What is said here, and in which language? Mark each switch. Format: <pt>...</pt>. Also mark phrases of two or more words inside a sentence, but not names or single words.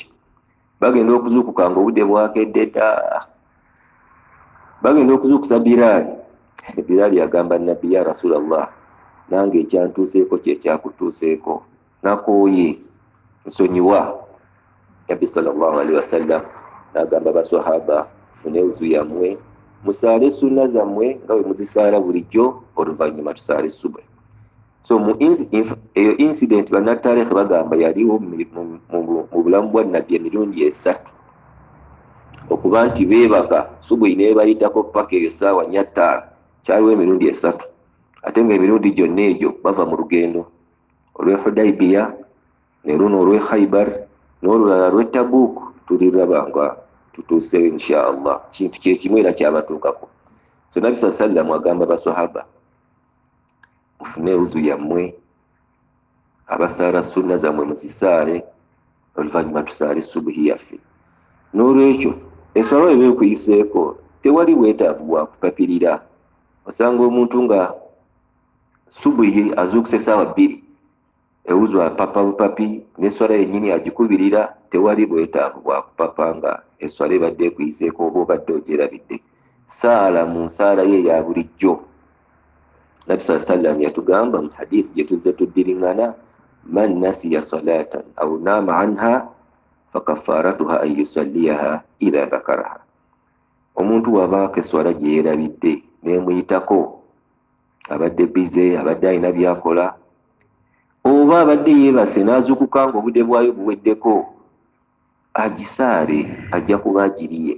<lg>Bagenda okuzuukuka nga obudde bwakedde dda. Bagenda okuzuukusa Bilal. Bilal yagamba Nabbi,</lg> <ar>يا رسول الله,</ar> <lg>nange ekyantuuseeko kyekyakutuuseeko, nakooye, nsonyiwa. Nabbi</lg> <ar>صلى الله عليه وسلم</ar> <lg>n'agamba baswahaba, fune uzu yammwe musaale sunna zammwe nga bwe muzisaala bulijjo, oluvannyuma tusaale subuhi. So eyo incident bannattarikhi bagamba yaliwo mu bulamu bwa Nabbi emirundi 3, okuba nti beebaka subuhi neebayitako paka eyo saawa 4:05, kyaliwo emirundi 3. Ate nga emirundi gyonna egyo bava mu lugendo olw'e Hudaybiya, ne luno olw'e Khaybar, n'olulala lw'e Tabuk tuliraba nga tutuusewo inshaallah. Kintu kyekimu era kyabatuukako. So Nabbi</lg> <ar>صلى الله عليه وسلم</ar> <lg>agamba baswahaba, mufune uzu yammwe, abasaala sunna zammwe muzisaale, oluvannyuma tusaale subuhi yaffe. N'olwekyo enswala eba ekuyiseeko tewali bwetaavu bwa kupapirira. Osanga omuntu nga subuhi azuukuse essaawa 2 ewuzwa papa bupapi n'esswala yennyini agikubirira, tewali bwetaavu bwa kupapa nga esswala ebadde ekuyiseeko oba obadde ogyerabidde. Saala mu nsaala ye eya bulijjo. Nabi sallam yatugamba mu hadiisi gye tuzze tuddiriŋŋana,</lg> <ar>من نسي صلاة أو نام عنها فكفارتها أن يصليها إذا ذكرها.</ar> <lg>Omuntu wabaako esswala gye yeerabidde n'emuyitako, abadde bize, abadde alina byakola, oba abadde yeebase n'azuukuka ng'obudde bwayo buweddeko, agisaale, ajja kuba agiriye.</lg>